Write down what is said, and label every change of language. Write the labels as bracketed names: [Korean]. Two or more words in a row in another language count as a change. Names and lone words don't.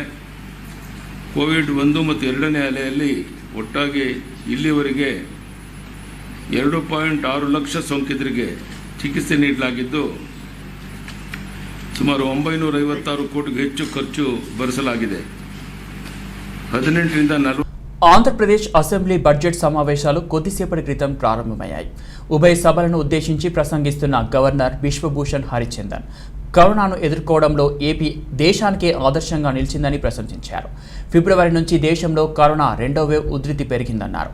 [Kannada] ಕೋವಿಡ್ 1 ಮತ್ತು 2ನೇ ಅಲೆಯಲ್ಲಿ ಒಟ್ಟಾಗಿ ಇಲ್ಲಿವರೆಗೆ 2.6 ಲಕ್ಷ ಸೋಂಕಿತರಿಗೆ ಚಿಕಿತ್ಸೆ ನೀಡಲಾಗಿದ್ದು, ಸುಮಾರು 956 ಕೋಟಿಗೂ ಹೆಚ್ಚು ಖರ್ಚು ಭರಿಸಲಾಗಿದೆ. 18ರಿಂದ 40 [Telugu] ఆంధ్రప్రదేశ్ అసెంబ్లీ బడ్జెట్ సమావేశాలు కొద్దిసేపటి క్రితం ప్రారంభమయ్యాయి. ఉభయ సభలను ఉద్దేశించి ప్రసంగిస్తున్న గవర్నర్ బిశ్వభూషణ్ హరిచందన్ కరోనాను ఎదుర్కోవడంలో ఏపీ దేశానికే ఆదర్శంగా నిలిచిందని ప్రశంసించారు. ఫిబ్రవరి నుంచి దేశంలో కరోనా 2వ వేవ్ ఉధృతి పెరిగిందన్నారు.